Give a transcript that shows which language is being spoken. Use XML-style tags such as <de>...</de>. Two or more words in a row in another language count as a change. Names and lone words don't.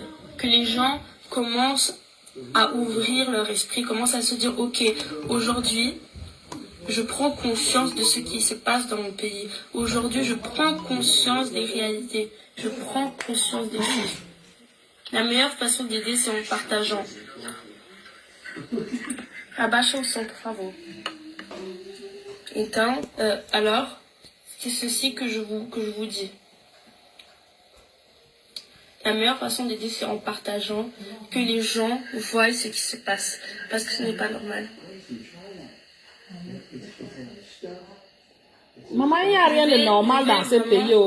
<fr>Que les gens commencent à ouvrir leur esprit, commencent à se dire, ok, aujourd'hui, je prends conscience de ce qui se passe dans mon pays. Aujourd'hui, je prends conscience des réalités. Je prends conscience des choses. La meilleure façon d'aider, c'est en partageant.</fr> <pt>Abaixa o som, por favor. Então,</pt> <fr>alors, c'est ceci que je vous dis. La meilleure façon d'aider, c'est en partageant, que les gens voient ce qui se passe. Parce que ce n'est pas normal. Maman, il n'y a rien de normal dans ce pays, oh,</fr>